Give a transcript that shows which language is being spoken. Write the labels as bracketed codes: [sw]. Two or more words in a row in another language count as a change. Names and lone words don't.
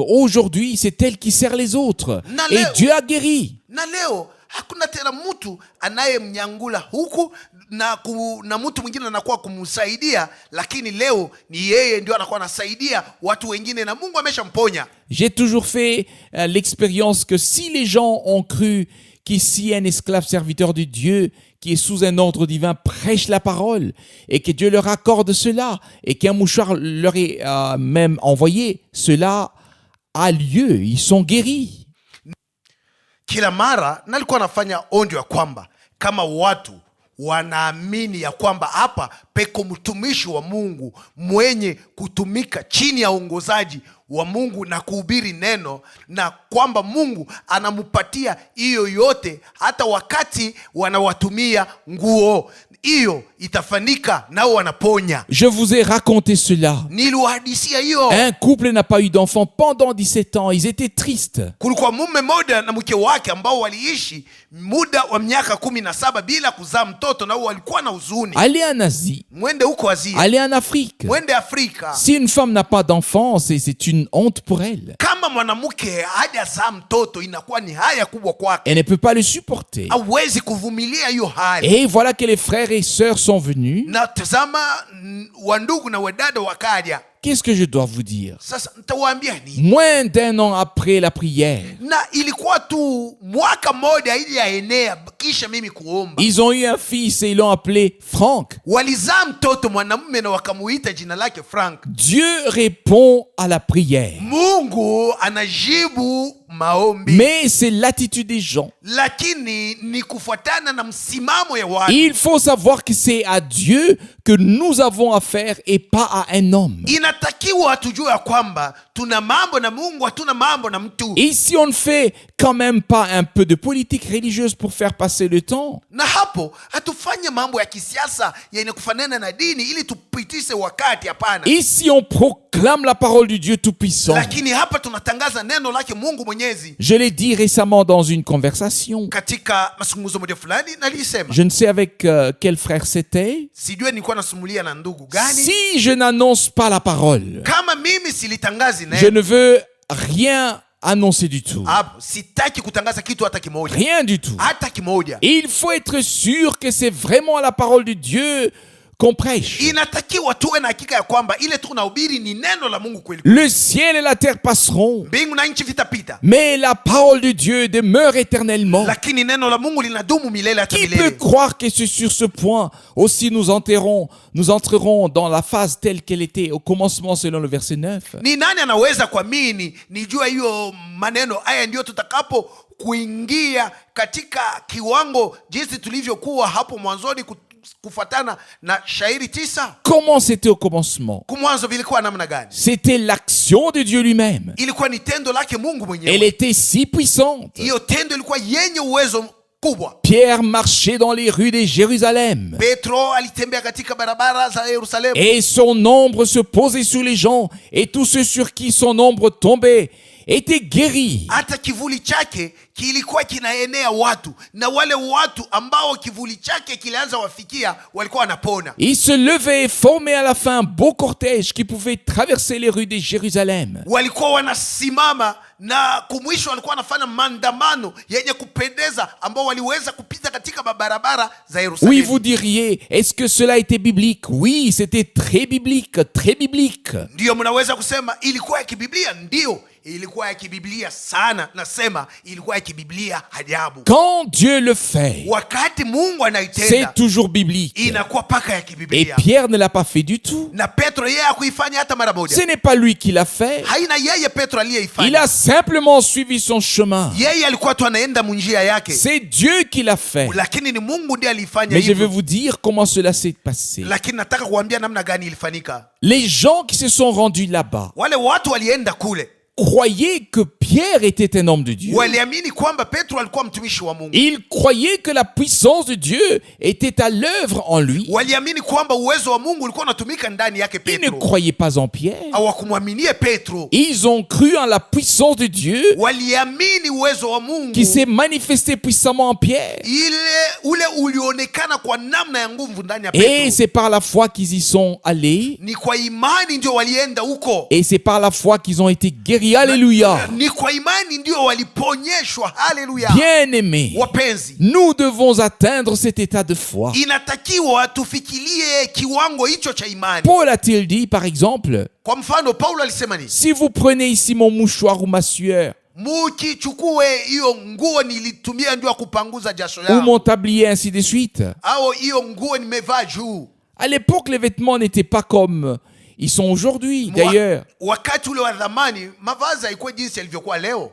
[fr] Aujourd'hui, c'est elle qui sert les autres. Et Dieu a guéri. [sw] Na leo hakuna tena mtu anayemnyangula huku na mtu mwingine anakuwa kumsaidia, lakini leo ni yeye ndio anakuwa anasaidia watu wengine na Mungu ameshamponya. [fr] J'ai toujours fait l'expérience que si les gens ont cru qu'ici un esclave serviteur de Dieu qui est sous un ordre divin prêche la parole et que Dieu leur accorde cela et qu'un mouchoir leur est même envoyé, cela a lieu, ils sont guéris. [sw] Kila mara nalikuwa nafanya onjo ya kwamba kama watu wanaamini ya kwamba hapa peko mtumishi wa Mungu mwenye kutumika chini ya uongozaji wa Mungu na kuhubiri neno, na kwamba Mungu anamupatia hiyo yote hata wakati wanawatumia nguo, hiyo itafanika nao wanaponya. [fr] Je vous ai raconté cela. [sw] Niliwahadisia hiyo. [fr] Un couple n'a pas eu d'enfant pendant 17 ans. Ils étaient tristes. [sw] Kulikuwa mume mmoja na mke wake ambao waliishi muda wa miaka 17 bila kuzaa mtoto, na walikuwa na huzuni. [fr] Allez en Asie. [sw] Mwende huko Asia. [fr] Allez en Afrique. [sw] Mwende Afrika. [fr] Si une femme n'a pas d'enfant, c'est une honte pour elle. [sw] Kama mwanamke hajazaa mtoto inakuwa ni haya kubwa kwake. [fr] Elle ne peut pas le supporter. [sw] Hawezi kuvumilia hiyo hali. [fr] Et voilà que les frères et sœurs sont venus. [sw] Na tazama wandugu na wadada wakaja. [fr] Qu'est-ce que je dois vous dire? [sw] Sasa nitawaambia nini? [fr] Moins d'un an après la prière, [sw] Na ilikuwa tu mwaka mmoja ili yaenea kisha mimi kuomba. [fr] ils ont eu un fils et ils l'ont appelé Franck. [sw] Walizaa mtoto mwanamume na wakamuita jina lake Frank. [fr] Dieu répond à la prière. [sw] Mungu anajibu maombi. [fr] Mais c'est l'attitude des gens. [sw] Lakini ni kufuatana na msimamo ya watu. [fr] Il faut savoir que c'est à Dieu que nous avons affaire et pas à un homme. [sw] Inatakiwa tujue ya kwamba tuna mambo na Mungu, hatuna mambo na mtu. [fr] Et si on ne fait quand même pas un peu de politique religieuse pour faire passer le temps, [sw] Na hapo hatufanye mambo ya kisiasa yenye kufanana na dini ili tupitishe wakati, hapana. [fr] et si on proclame la parole du Dieu Tout-Puissant, [sw] Lakini hapa tunatangaza neno lake Mungu Mwenyezi. [fr] je l'ai dit récemment dans une conversation, [sw] Katika mazungumzo moja fulani nalisema, [fr] je ne sais avec quel frère c'était, [sw] sijue nilikuwa nasumulia na ndugu gani. [fr] si je n'annonce pas la parole, [sw] Kama mimi silitangazi [fr] je [sw] neno, [fr] ne veux rien annoncer du tout. [sw] hapo sitaki kutangaza kitu hata kimoja. [fr] Rien du tout. [sw] Hata kimoja. [fr] Il faut être sûr que c'est vraiment la parole de Dieu qu'on prêche. [sw] Inatakiwa tuwe na hakika ya kwamba ile tunahubiri ni neno la Mungu kweli. [fr] Le ciel et la terre passeront, [sw] Mbingu na nchi vitapita, [fr] mais la parole de Dieu demeure éternellement. [sw] lakini neno la Mungu linadumu milele hata [fr] Qui peut [sw] milele. [fr] croire que c'est sur ce point aussi nous entrerons dans la phase telle qu'elle était au commencement selon le verset 9? [sw] Ni nani anaweza kuamini nijua hiyo maneno haya ndio tutakapo kuingia katika kiwango jinsi tulivyokuwa hapo mwanzoni kufuatana na shairi 9? [fr] Comment c'était au commencement? [sw] Kumwanzo vilikuwa namna gani? [fr] C'était l'action de Dieu lui-même. [sw] Ilikuwa ni tendo lake Mungu [fr] Elle [sw] mwenyewe. [fr] était si puissante. [sw] Hiyo tendo ilikuwa yenye uwezo kubwa. [fr] Pierre marchait dans les rues de Jérusalem [sw] Petro alitembea katika barabara za Yerusalemu, [fr] et son ombre se posait sur les gens et tous ceux sur qui son ombre tombait était guéri. [sw] hata kivuli chake kilikuwa kinaenea watu, na wale watu ambao kivuli chake kilianza wafikia walikuwa wanapona. [fr] Il se levait et formait à la fin un beau cortège qui pouvait traverser les rues de Jérusalem. [sw] Walikuwa wanasimama na kumwisho walikuwa wanafanya maandamano yenye kupendeza ambao waliweza kupita katika barabara za [fr] Oui, [sw] Yerusalemu. [fr] vous diriez, est-ce que cela était biblique? Oui, c'était très biblique, très biblique. [sw] Ndiyo, mnaweza kusema ilikuwa ya kibiblia. Ndiyo, ilikuwa ya kibiblia sana. Nasema ilikuwa ya kibiblia ajabu. [fr] Quand Dieu le fait, [sw] Wakati Mungu [fr] c'est [sw] anaitenda [fr] toujours biblique. [sw] inakuwa paka ya [fr] Et [sw] kibiblia. [fr] Pierre ne l'a pas fait du tout. [sw] Na Petro yeye hakuifanya hata mara moja. [fr] Ce n'est pas lui qui l'a fait. [sw] Haina yeye Petro [fr] Il [sw] aliyeifanya. [fr] a simplement suivi son chemin. [sw] Yeye alikuwa tu anaenda munjia yake, [fr] C'est Dieu qui l'a fait. [sw] lakini ni Mungu ndiye alifanya [fr] Mais je vais [sw] hivyo. [fr] vous dire comment cela s'est passé. [sw] Lakini nataka kuambia namna gani ilifanyika. [fr] Les gens qui se sont rendus là-bas [sw] Wale watu walienda kule [fr] croyaient que Pierre était un homme de Dieu. [sw] waliamini kwamba Petro alikuwa mtumishi wa Mungu. [fr] Ils croyaient que la puissance de Dieu était à l'œuvre en lui. [sw] Waliamini kwamba uwezo wa Mungu ulikuwa unatumika ndani yake [fr] Ils ne [sw] Petro. [fr] croyaient pas en Pierre. [sw] Hawakumwaminie Petro. [fr] Ils ont cru en la puissance de Dieu [sw] Waliamini uwezo wa Mungu [fr] qui s'est manifesté puissamment en Pierre. [sw] ule ulionekana kwa namna ya nguvu ndani ya [fr] Et [sw] Petro. [fr] c'est par la foi qu'ils y sont allés. [sw] Ni kwa imani ndio walienda huko. [fr] Et c'est par la foi qu'ils ont été guéris. Alléluia. [sw] Ni kwa imani ndio waliponyeshwa. Haleluya. [fr] Bien-aimés, [sw] Wapenzi, [fr] nous devons atteindre cet état de foi. [sw] inatakiwa tufikirie kiwango hicho cha imani. [fr] Paul a-t-il dit, par exemple, [sw] Kwa mfano, Paulo alisema nini? [fr] si vous prenez ici mon mouchoir ou ma sueur, [sw] Mukichukue hiyo nguo nilitumia ndio kupanguza jasho [fr] ou [sw] yangu, [fr] mon tablier, ainsi de suite. [sw] au hiyo nguo nimevaa juu. [fr] À l'époque, les vêtements n'étaient pas comme ils sont aujourd'hui. D'ailleurs, [sw] Wakati ule wa zamani mavazi haikuwa jinsi yalivyokuwa leo.